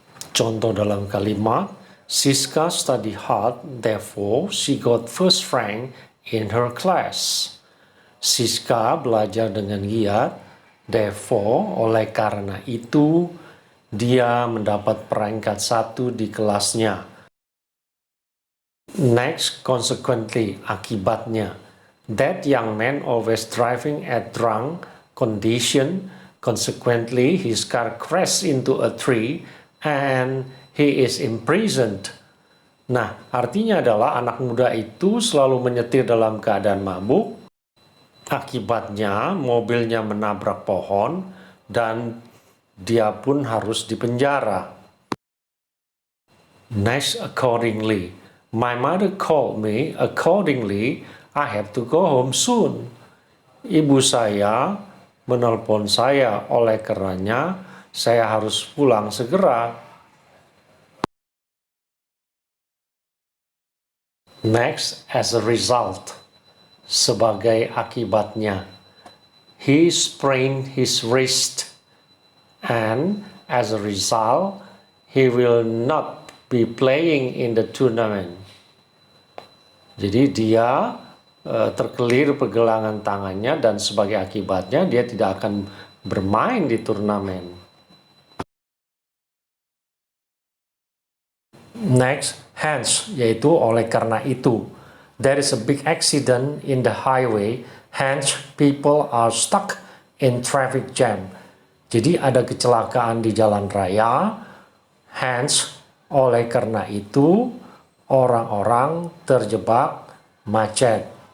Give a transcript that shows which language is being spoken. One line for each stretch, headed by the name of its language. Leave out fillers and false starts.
Indonesian: Contoh dalam kalimat,
English: Siska study hard, therefore she got first rank in her class.
Indonesian: Siska belajar dengan giat, therefore oleh karena itu dia mendapat peringkat 1 di kelasnya.
English: Next, consequently, akibatnya. That young man always driving at drunk condition. Consequently, his car crashed into a tree and he is imprisoned.
Indonesian: Nah, artinya adalah anak muda itu selalu menyetir dalam keadaan mabuk. Akibatnya, mobilnya menabrak pohon dan dia pun harus dipenjara.
English: Next, accordingly. My mother called me. Accordingly, I have to go home soon.
Indonesian: Ibu saya menelpon saya, oleh karenanya saya harus pulang segera.
English: Next, as a result,
Indonesian: sebagai akibatnya.
English: He sprained his wrist, and as a result, he will not be playing in the tournament.
Indonesian: Jadi dia terkelir pergelangan tangannya dan sebagai akibatnya dia tidak akan bermain di turnamen. Next, hence, yaitu oleh karena itu.
English: There is a big accident in the highway, hence people are stuck in traffic jam.
Indonesian: Jadi ada kecelakaan di jalan raya, hence, oleh karena itu orang-orang terjebak macet.